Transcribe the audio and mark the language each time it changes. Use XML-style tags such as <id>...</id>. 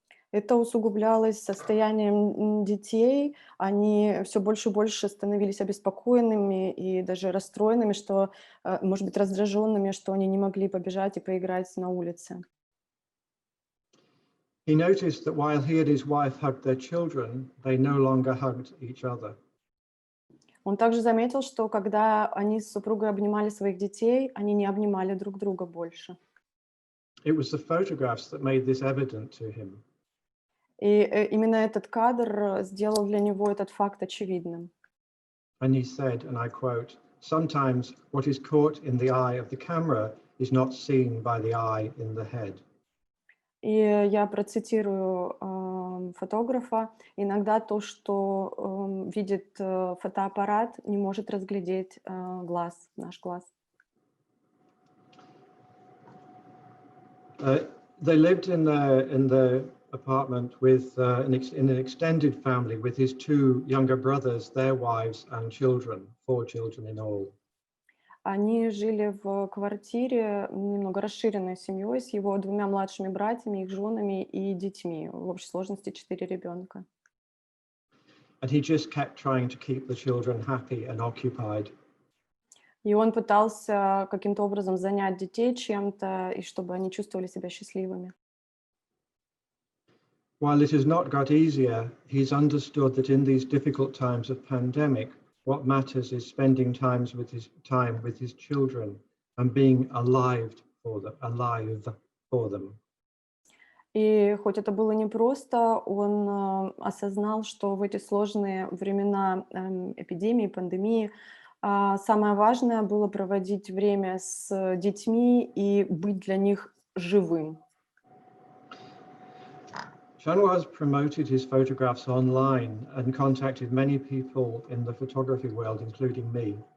<ru>Это усугублялось состоянием детей. Они все больше и больше становились обеспокоенными и даже расстроенными, что, может быть, раздраженными, что они не могли побежать и поиграть на улице.</ru> <en>He noticed that while he and his wife hugged their children, they no longer hugged each other.</en> <ru>Он также заметил, что когда они с супругой обнимали своих детей, они не обнимали друг друга больше.</ru> <en>It was the photographs that made this evident to him.</en> <ru>И именно этот кадр сделал для него этот факт очевидным.</ru> <en>And he said, and I quote, "Sometimes what is caught in the eye of the camera is not seen by the eye in the head."</en> <ru>И я процитирую фотографа. Иногда то, что видит фотоаппарат, не может разглядеть глаз, наш глаз.</ru> <en>They lived in the apartment with in an extended family with his two younger brothers, their wives and children, 4 children in all.</en> <ru>Они жили в квартире, немного расширенной семьей, с его двумя младшими братьями, их женами и детьми. В общей сложности 4 ребенка.</ru> <en>And he just kept trying to keep the children happy and occupied.</en> <ru>И он пытался каким-то образом занять детей чем-то, и чтобы они чувствовали себя счастливыми.</ru> <en>While it has not got easier, he's understood that in these difficult times of pandemic, what matters is spending time with his children and being alive for them.</en> <ru>И хоть это было непросто, он осознал, что в эти сложные времена эпидемии, пандемии, самое важное было проводить время с детьми и быть для них живым.</ru> <en>Shanwas promoted his photographs online and contacted many people in the photography world, including me.</en>